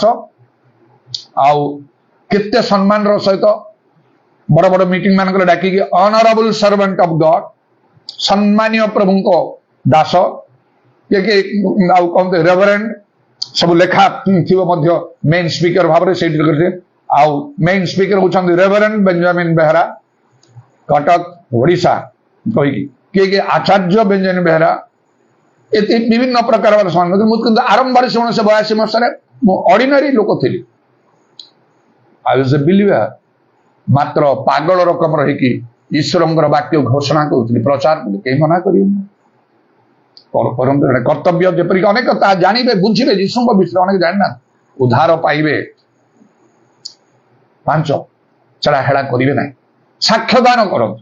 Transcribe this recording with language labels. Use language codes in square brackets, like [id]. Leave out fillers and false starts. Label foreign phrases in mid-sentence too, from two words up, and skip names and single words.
[or] ଆଉ କେତେ ସମ୍ମାନର ସହିତ ବଡ ବଡ ମିଟିଂ ମାନଙ୍କରେ ଡାକିକି [en] honourable servant of God, [or] ସମ୍ମାନୀୟ ପ୍ରଭୁଙ୍କ ଦାସ, କିଏ ଆଉ କହନ୍ତି ରେଭରେଣ୍ଡ, ସବୁ ଲେଖା ଥିବ ମଧ୍ୟ [en] main speaker [or] ଭାବରେ ସେଇଠି କରିଥିଲେ। ଆଉ [en] main speaker [or] ହଉଛନ୍ତି ରେଭରେଣ୍ଡ ବେଞ୍ଜାମିନ ବେହେରା, କଟକ ଓଡ଼ିଶା କହିକି, କିଏ ଆଚାର୍ଯ୍ୟ ବେଞ୍ଜାମିନ ବେହେରା, ଏତେ ବିଭିନ୍ନ ପ୍ରକାର ସମ୍ମାନ। ମୁଁ କିନ୍ତୁ ଆରମ୍ଭରେ 1982 ମସିହାରେ ମୁଁ ଅର୍ଡିନାରୀ ଲୋକ ଥିଲି। [en] I was a believer, [or] ମାତ୍ର ପାଗଳ ରକମର ହେଇକି ଈଶ୍ୱରଙ୍କର ବାକ୍ୟ ଘୋଷଣା କରୁଥିଲି, ପ୍ରଚାର କେହି ମନା କରିବେନି। କର୍ତ୍ତବ୍ୟ ଯେପରିକି ଅନେକ ତାହା ଜାଣିବେ, ବୁଝିବେ, ଯୀଶୁଙ୍କ ବିଷୟରେ ଅନେକ ଜାଣିନାହାନ୍ତି, ଉଦ୍ଧାର ପାଇବେ। 5 ସେଟା ହେଳା କରିବେ ନାହିଁ, ସାକ୍ଷ୍ୟଦାନ କରନ୍ତୁ।